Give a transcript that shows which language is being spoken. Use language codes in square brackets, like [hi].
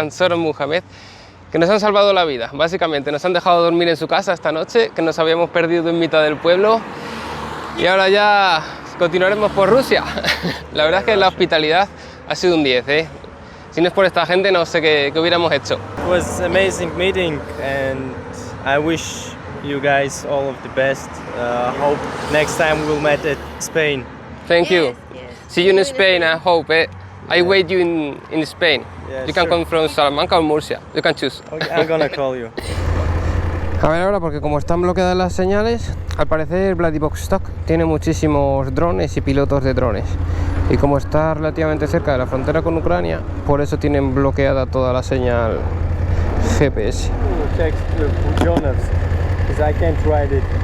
[es] Ansor Mohamed, que nos han salvado la vida. Básicamente nos han dejado dormir en su casa esta noche, que nos habíamos perdido en mitad del pueblo, y ahora ya continuaremos por Rusia. La verdad es que la hospitalidad ha sido un 10, ¿eh? Si no es por esta gente, no sé qué hubiéramos hecho. [en] It was an amazing meeting, and I wish you guys all of the best. Hope next time we'll meet at Spain. Thank you. yes. See you in Spain, I hope. I wait you in Spain. Yeah, You can sure. come from Salamanca or Murcia. You can choose. Okay, I'm gonna call you. [es] A ver ahora, porque como están bloqueadas las señales, al parecer Vladivostok tiene muchísimos drones y pilotos de drones. Y como está relativamente cerca de la frontera con Ucrania, por eso tienen bloqueada toda la señal GPS. [en] Text Budyonnovsk, because I can't write it.